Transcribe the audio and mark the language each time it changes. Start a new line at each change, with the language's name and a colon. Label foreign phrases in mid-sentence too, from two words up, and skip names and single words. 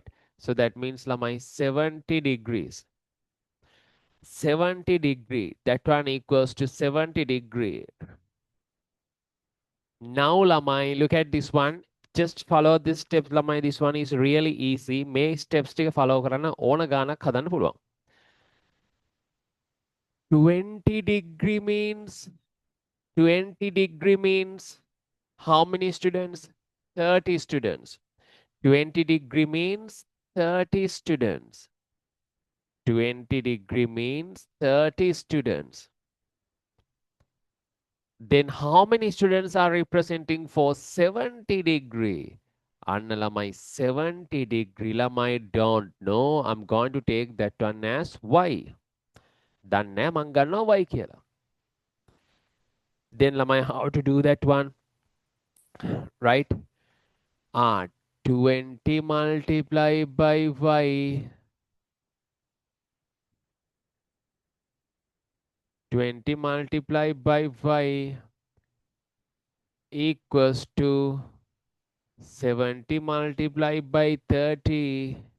English: So that means lamai 70 degrees. 70 degree. That one equals to 70 degree. Now lamai, look at this one. Just follow this steps lamai. This one is really easy.
Sinhala: May steps ටික follow කරන්න ඕන ගානක් හදන්න පුළුවන්.
English: 20 degree means 20 degree means how many students? 30 students. 20 degree means 30 students. 20 degree means 30 students. Then how many students are representing for 70 degree? Anna lamai 70 degree lamai don't know. I'm going to take that one as y.
Sinhala: Danne මං ගන්නවා y කියලා.
English: Then lamai how to do that one? Right? 20 multiplied by y. 20 multiplied by y equals to 70 multiplied by 30.